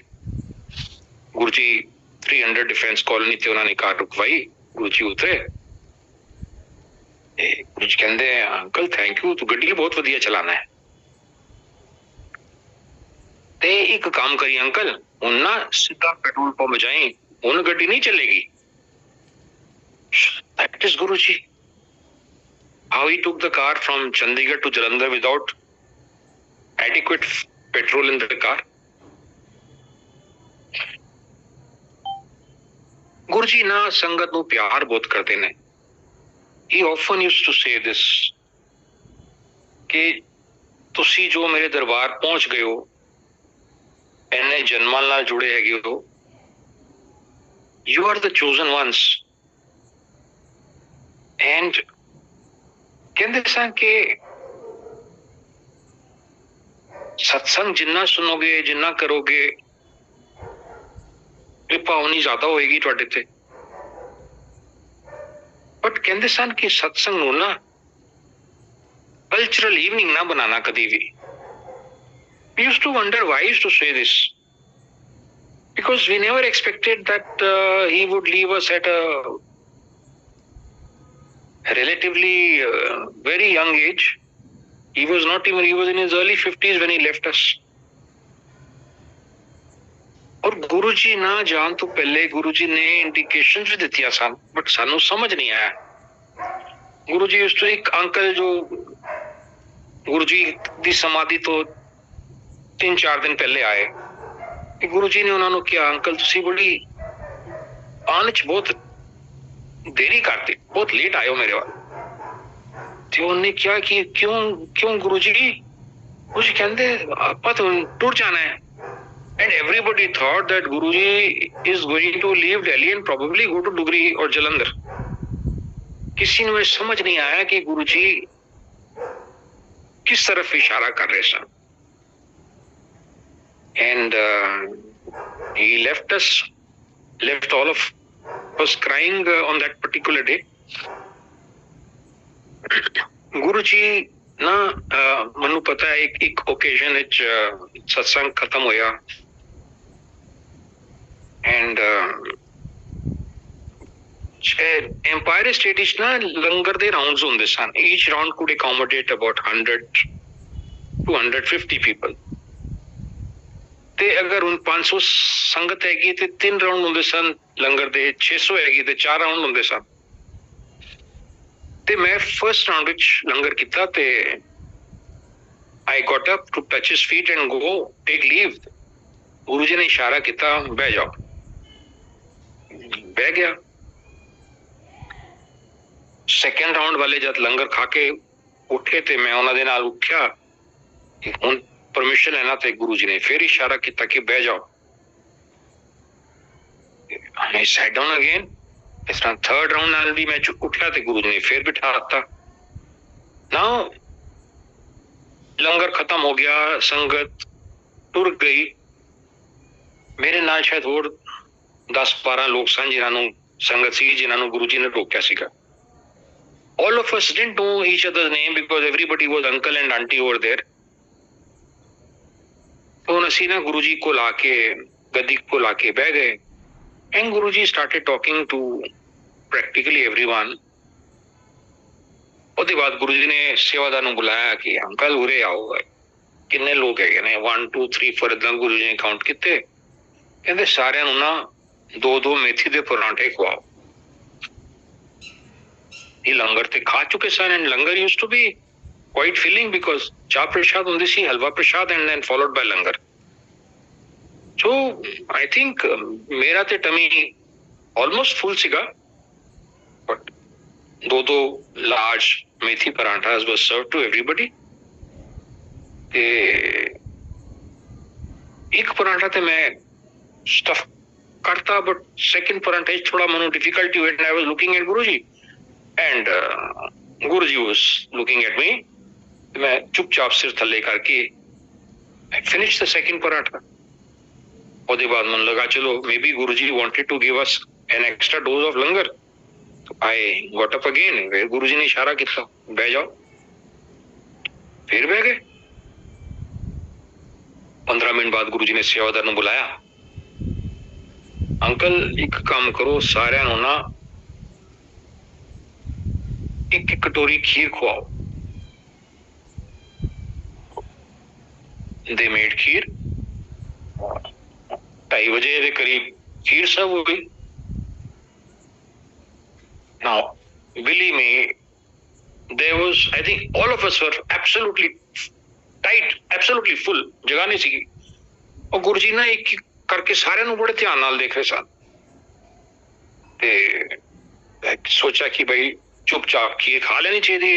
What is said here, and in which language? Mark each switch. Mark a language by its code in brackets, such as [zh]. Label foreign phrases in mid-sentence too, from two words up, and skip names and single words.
[hi] गुरु जी 300 डिफेंस कॉलोनी थे, उन्होंने कार रुकवाई। [pa] ਗੁਰੂ ਜੀ ਉਤਰੇ, ਗੁਰੂ ਜੀ ਕਹਿੰਦੇ ਅੰਕਲ [en] thank you, [pa] ਤੂੰ ਗੱਡੀ ਬਹੁਤ ਵਧੀਆ ਚਲਾਉਣਾ ਹੈ। ਤੇ ਇੱਕ ਕੰਮ ਕਰੀਂ ਅੰਕਲ, ਹੁਣ ਨਾ ਸਿੱਧਾ ਪੈਟਰੋਲ ਪੰਪ ਜਾਈਂ, ਹੁਣ ਗੱਡੀ ਨਹੀਂ ਚੱਲੇਗੀ। [en] That is Guruji, how he took the car from Chandigarh to Jalandhar without adequate petrol in the car। [pa] Guruji ਨਾ ਸੰਗਤ ਨੂੰ ਪਿਆਰ ਬਹੁਤ ਕਰਦੇ ਨੇ। [en] He often used to say this [pa] ਕਿ ਤੁਸੀਂ ਜੋ ਮੇਰੇ ਦਰਬਾਰ ਪਹੁੰਚ ਗਏ ਹੋ, ਇੰਨੇ ਜਨਮਾਂ ਨਾਲ ਜੁੜੇ ਹੈਗੇ ਹੋ, [en] you are the chosen ones। [pa] ਐਂਡ ਕਹਿੰਦੇ ਸਨ ਕਿ ਸਤਸੰਗ ਜਿੰਨਾ ਸੁਣੋਗੇ ਜਿੰਨਾ ਕਰੋਗੇ ਕਿਰਪਾ ਓਨੀ ਜ਼ਿਆਦਾ ਹੋਏਗੀ ਤੁਹਾਡੇ ਤੇ। ਬਟ ਕਹਿੰਦੇ ਸਨ ਕਿ ਸਤਸੰਗ ਨੂੰ ਨਾ [en] cultural evening [pa] ਨਾ ਬਣਾਉਣਾ ਕਦੀ ਵੀ। [en] We used to wonder why he used to say this, because we never expected that he would leave us at a relatively very young age. He was in his early 50s when he left us. [pa] ਔਰ ਗੁਰੂ ਜੀ ਨਾ ਜਾਣ ਤੋਂ ਪਹਿਲਾਂ ਗੁਰੂ ਜੀ ਨੇ ਇੰਡੀਕੇਸ਼ਨ ਵੀ ਦਿੱਤੀਆਂ ਸਨ, ਬਟ ਸਾਨੂੰ ਸਮਝ ਨਹੀਂ ਆਇਆ. ਗੁਰੂ ਜੀ ਉਸ ਤੋਂ ਇੱਕ ਅੰਕਲ ਜੋ ਗੁਰੂ ਜੀ ਦੀ ਸਮਾਧੀ ਤੋਂ 3-4 ਦਿਨ ਪਹਿਲਾਂ ਆਏ, ਗੁਰੂ ਜੀ ਨੇ ਉਨ੍ਹਾਂ ਨੇ ਕਿਹਾ ਅੰਕਲ ਤੁਸੀਂ ਬੜੀ ਆਉਣ ਚ ਬਹੁਤ ਦੇਰੀ ਕਰਦੇ, ਬਹੁਤ ਲੇਟ ਆਏ ਹੋ ਮੇਰੇ ਵੱਲ. ਤੋ ਉਨ੍ਹਾਂ ਨੇ ਕਿਹਾ ਕਿ ਕਿਉਂ ਗੁਰੂ ਜੀ ਕਹਿੰਦੇ ਆਪਾਂ ਤੇ ਟੁਰ ਜਾਣਾ ਹੈ. [en] And everybody thought that Guruji is going to leave Delhi and probably go to Dugri or Jalandhar. [hi] किसी ने समझ नहीं आया कि गुरुजी किस तरफ इशारा कर रहे सन. [en] And he left all of us crying on that particular day. [pa] ਗੁਰੂਜੀ ਨਾ ਮੈਨੂੰ ਪਤਾ ਹੈ ਇੱਕ ਓਕੇਜ਼ਨ ਵਿੱਚ ਸਤਸੰਗ ਖ਼ਤਮ ਹੋਇਆ. [en] And Empire State is [pa] ਨਾ ਲੰਗਰ ਦੇ ਰਾਉਂਡਸ ਹੁੰਦੇ ਸਨ. [en] Each round could accommodate about 100 to 150 people. [pa] ਤੇ ਅਗਰ ਹੁਣ 500 ਸੰਗਤ ਹੈਗੀ ਤੇ 3 ਰਾਉਂਡ ਹੁੰਦੇ ਸਨ ਲੰਗਰ ਦੇ, 600 ਹੈਗੀ ਤੇ 4 ਰਾਉਂਡ ਹੁੰਦੇ ਸਨ. ਤੇ ਮੈਂ ਫਰਸਟ ਰਾਉਂਡ ਵਿੱਚ ਲੰਗਰ ਕੀਤਾ ਤੇ [en] I got up to touch his feet and go take leave. [pa] ਗੁਰੂ ਜੀ ਨੇ ਇਸ਼ਾਰਾ ਕੀਤਾ ਬਹਿ ਜਾਓ. ਬਹਿ ਗਿਆ. ਸੈਕੰਡ ਰਾਉਂਡ ਵਾਲੇ ਜਦ ਲੰਗਰ ਖਾ ਕੇ ਉੱਠੇ ਤੇ ਮੈਂ ਉਹਨਾਂ ਦੇ ਨਾਲ ਉੱਠਿਆ ਕਿ ਹੁਣ ਪਰਮਿਸ਼ਨ ਲੈਣਾ, ਤੇ ਗੁਰੂ ਜੀ ਨੇ ਫਿਰ ਇਸ਼ਾਰਾ ਕੀਤਾ ਕਿ ਬਹਿ ਜਾਓ. [en] I sat down again. [pa] ਇਸ ਤਰ੍ਹਾਂ ਥਰਡ ਰਾਉਂਡ ਨਾਲ ਵੀ ਮੈਂ ਉੱਠਿਆ ਤੇ ਗੁਰੂ ਜੀ ਨੇ ਫਿਰ ਬਿਠਾ ਦਿੱਤਾ. Now ਲੰਗਰ ਖਤਮ ਹੋ ਗਿਆ, ਸੰਗਤ ਟੁਰ ਗਈ. ਮੇਰੇ ਨਾਲ ਸ਼ਾਇਦ ਹੋਰ 10-12 ਲੋਕ ਸਨ ਜਿਨ੍ਹਾਂ ਨੂੰ ਸੰਗਤ ਸੀ, ਜਿਨ੍ਹਾਂ ਨੂੰ ਗੁਰੂ ਜੀ ਨੇ ਰੋਕਿਆ ਸੀਗਾ. [en] All of us didn't know each other's name because everybody was uncle and auntie over there. [pa] ਹੁਣ ਅਸੀਂ ਨਾ ਗੁਰੂ ਜੀ ਕੋਲ ਆ ਕੇ ਗੱਦੀ ਕੋਲ ਆ ਕੇ ਬਹਿ ਗਏ. [en] And Guru ji started talking to practically everyone. [pa] ਉਹਦੇ ਬਾਅਦ ਗੁਰੂ ਜੀ ਨੇ ਸੇਵਾਦਾਰ ਨੂੰ ਬੁਲਾਇਆ ਕਿ ਅੰਕਲ ਉਰੇ ਆਓ, ਕਿੰਨੇ ਲੋਕ ਹੈਗੇ ਨੇ, 1 2 3 4 ਏਦਾਂ ਗੁਰੂ ਜੀ ਨੇ ਕਾਊਂਟ ਕੀਤੇ. ਕਹਿੰਦੇ ਸਾਰਿਆਂ ਨੂੰ ਨਾ 2-2 ਮੇਥੀ ਦੇ ਪਰਾਂਠੇ ਖਵਾਓ. ਇਹ ਲੰਗਰ ਤੇ ਖਾ ਚੁੱਕੇ ਸਨ. ਐਂਡ ਲੰਗਰ [en] used to be quite filling because [pa] ਚਾਹ ਪ੍ਰਸ਼ਾਦ ਹੁੰਦੀ ਸੀ, ਹਲਵਾ ਪ੍ਰਸ਼ਾਦ, [en] and then followed by ਲੰਗਰ. So I think [pa] ਮੇਰਾ ਤੇ ਟਮੀ [en] almost full ਸੀਗਾ, but 2 large methi parathas was served to everybody. [pa] ਤੇ ਇੱਕ ਪਰਾਂਠਾ ਤੇ ਮੈਂ stuff ਕਰਤਾ, [en] but second [pa] ਪਰਾਂਠੇ ਚ ਥੋੜਾ ਮੈਨੂੰ [en] difficulty when I was looking at Guruji and Guruji was looking at me. [pa] ਮੈਂ ਚੁੱਪਚਾਪ ਸਿਰ ਥੱਲੇ ਕਰਕੇ [en] I finished the second paratha. [pa] ਉਹਦੇ ਬਾਅਦ ਮੈਨੂੰ ਲੱਗਾ ਚਲੋ [en] maybe Guruji wanted to give us an extra dose of langar. I got up again. [pa] ਫਿਰ ਗੁਰੂ ਜੀ ਨੇ ਇਸ਼ਾਰਾ ਕੀਤਾ ਬਹਿ ਜਾਓ. ਫਿਰ ਬਹਿ ਗਏ. 15 ਮਿੰਟ ਬਾਅਦ ਗੁਰੂ ਜੀ ਨੇ ਸੇਵਾਦਾਰ ਨੂੰ ਬੁਲਾਇਆ. ਅੰਕਲ ਇੱਕ ਕੰਮ ਕਰੋ, ਸਾਰਿਆਂ ਨੂੰ ਨਾ ਇੱਕ ਕਟੋਰੀ ਖੀਰ ਖਵਾਓ. [en] They made खीर. [hi] 2:30 बजे के करीब खीर सर्व हो गई. [en] Now, believe me, there was, I think all of us were absolutely tight, absolutely full. [pa] ਜਗ੍ਹਾ ਨਹੀਂ ਸੀ. ਔਰ ਗੁਰੂ ਜੀ ਨਾ ਇੱਕ ਕਰਕੇ ਸਾਰੇ ਨੂੰ ਬੜੇ ਧਿਆਨ ਨਾਲ ਦੇਖ ਰਹੇ ਸਨ. ਤੇ ਸੋਚਿਆ ਕਿ ਭਾਈ ਚੁੱਪਚਾਪ ਖੀਰ ਖਾ ਲੈਣੀ ਚਾਹੀਦੀ.